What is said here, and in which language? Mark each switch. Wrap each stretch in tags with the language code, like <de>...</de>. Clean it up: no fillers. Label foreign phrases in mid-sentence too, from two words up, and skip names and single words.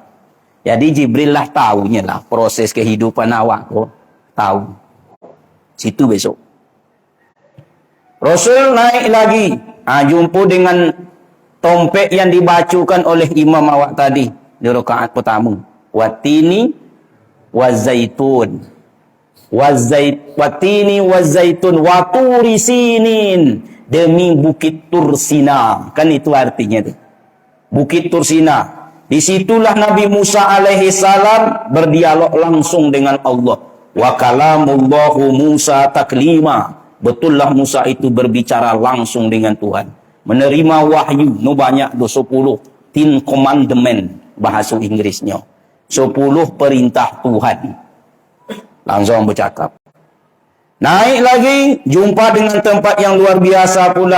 <id>Jadi Jibril lah tahunya lah proses kehidupan awak. Tahu. Situ besok. Rasul naik lagi. Jumpa dengan tompek yang dibacakan oleh imam awak tadi di rakaat pertama.</id> <ar>Watini wazaitun. Watini wazaitun waturi sinin.</ar> <id>Demi Bukit Tursina. Kan itu artinya tu. Bukit Tursina. Disitulah Nabi Musa alaihi salam berdialog langsung dengan Allah.</id> <ar>Wa kalamullahu Musa taklima.</ar> <id>Betullah Musa itu berbicara langsung dengan Tuhan. Menerima wahyu. No banyak 10. 10 commandment. Bahasa Inggrisnya. 10 perintah Tuhan. Langsung bercakap. Naik lagi. Jumpa dengan tempat yang luar biasa pula.</id>